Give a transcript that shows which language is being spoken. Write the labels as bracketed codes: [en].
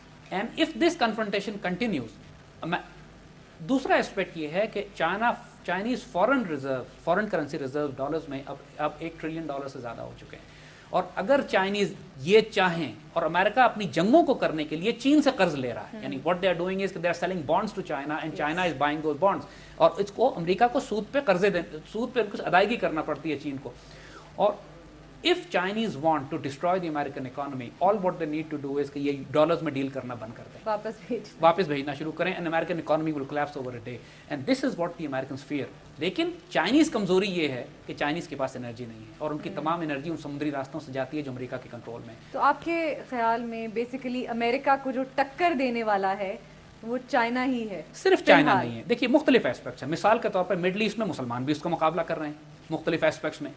[en] and if this confrontation continues, [ur] دوسرا aspect یہ ہے کہ Chinese foreign currency reserve dollars میں اب $1 ٹریلین سے زیادہ ہو چکے ہیں. اور اگر چائنیز یہ چاہیں، اور امریکہ اپنی جنگوں کو کرنے کے لیے چین سے قرض لے رہا ہے، یعنی [en] what they are doing is they are selling bonds to China and China is buying those bonds. [ur] اور اس کو امریکہ کو سود پہ کچھ ادائیگی کرنا پڑتی ہے چین کو. [en] اور if Chinese want to destroy the American economy, all what they need to do is [ur] کہ یہ ڈالرز میں ڈیل کرنا بند کر دیں، واپس بھیجنا شروع کریں, [en] and American economy will collapse over a day. And this is what the Americans fear. [ur] لیکن چائنیز کمزوری یہ ہے کہ چائنیز کے پاس انرجی نہیں ہے اور ان کی تمام انرجی ان سمندری راستوں سے جاتی ہے جو امریکہ کے کنٹرول میں. تو آپ کے خیال میں بیسیکلی امریکہ کو جو ٹکر دینے والا ہے وہ چائنا ہی ہے؟ صرف چائنا نہیں ہے. دیکھیے مختلف ایسپیکٹس ہیں. مثال کے طور پر مڈل ایسٹ میں مسلمان بھی اس کا مقابلہ کر رہے ہیں مختلف ایسپیکٹس میں.